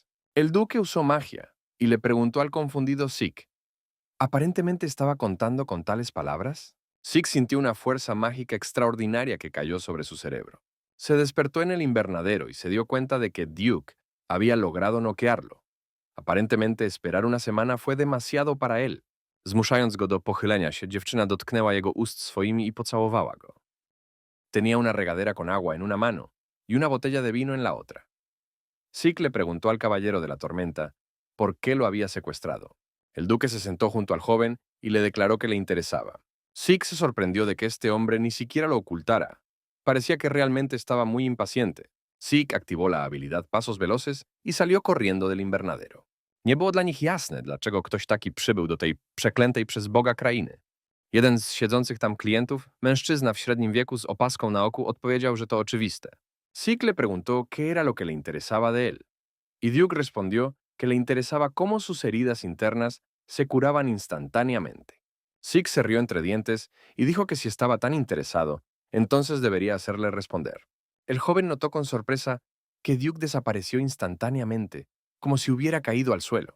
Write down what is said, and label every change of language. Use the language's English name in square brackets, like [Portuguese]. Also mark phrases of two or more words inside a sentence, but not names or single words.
[Spanish] El duque usó magia y le preguntó al confundido Zeke, ¿aparentemente estaba contando con tales palabras? Zeke sintió una fuerza mágica extraordinaria que cayó sobre su cerebro. Se despertó en el invernadero y se dio cuenta de que Duke había logrado noquearlo. Aparentemente esperar una semana fue demasiado para él. [Polish] Zmuszając go do pochylenia się, dziewczyna dotknęła jego ust swoimi i pocałowała go. [Spanish] Tenía una regadera con agua en una mano y una botella de vino en la otra. Zeke le preguntó al caballero de la tormenta por qué lo había secuestrado. El duque se sentó junto al joven y le declaró que le interesaba. Zeke se sorprendió de que este hombre ni siquiera lo ocultara. Parecía que realmente estaba muy impaciente. Zeke activó la habilidad Pasos Veloces y salió corriendo del invernadero. [Polish] Nie było dla nich jasne, dlaczego ktoś taki przybył do tej przeklętej przez Boga krainy. Jeden z siedzących tam klientów, mężczyzna w średnim wieku z opaską na oku, odpowiedział, że to oczywiste. [Spanish] Zeke le preguntó qué era lo que le interesaba de él, y Duke respondió que le interesaba cómo sus heridas internas se curaban instantáneamente. Zeke se rió entre dientes y dijo que si estaba tan interesado, entonces debería hacerle responder. El joven notó con sorpresa que Duke desapareció instantáneamente, como si hubiera caído al suelo.